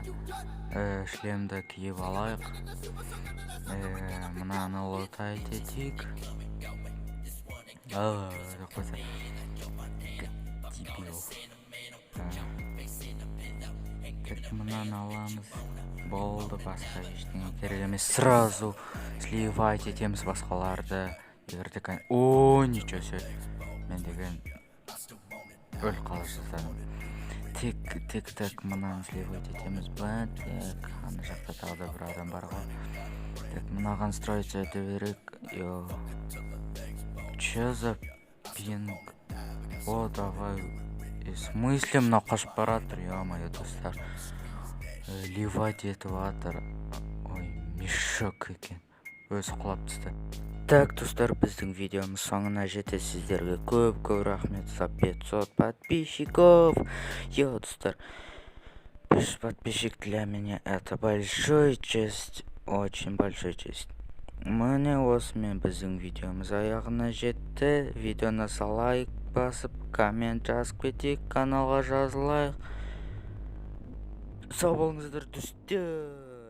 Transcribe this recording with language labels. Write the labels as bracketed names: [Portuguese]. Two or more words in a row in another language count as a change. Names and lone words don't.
[Kazakh] Шлемді киіп алайық. Мынаны лутать етейік. [Russian] Дебил. [Kazakh] Мынаны аламыз. Болды, басқа ештеңе керек емес. Сразу сливать етеміз басқаларды. [Russian] О, ничего себе. [Kazakh] Мен деген өл қалашыздан. Так, мынаны сливать етеміз ба? Так, ана жақта тағы да бір адам бар ғой. Так, мынаған строить ете берек. [Russian] Че за пинг? О, давай. В смысле [Kazakh] мына қашып баратыр, [Russian] ё-моё, достар. [Kazakh] Ливать етіп атыр. Ой, мешок екен. Өзі құлап түсті. Так, достар, біздің видеомыз соңына жетті. Сіздерге көп рахмет. [Russian] За 500 подписчиков. Достар, 500 подписчик для меня это большой честь. Очень большой честь. [Kazakh] Міне осымен біздің видеомыз аяғына жетті. Видеоны лайк басып, коммент жазып кетейік, каналға жазылайық. Сау болыңыздар, достар.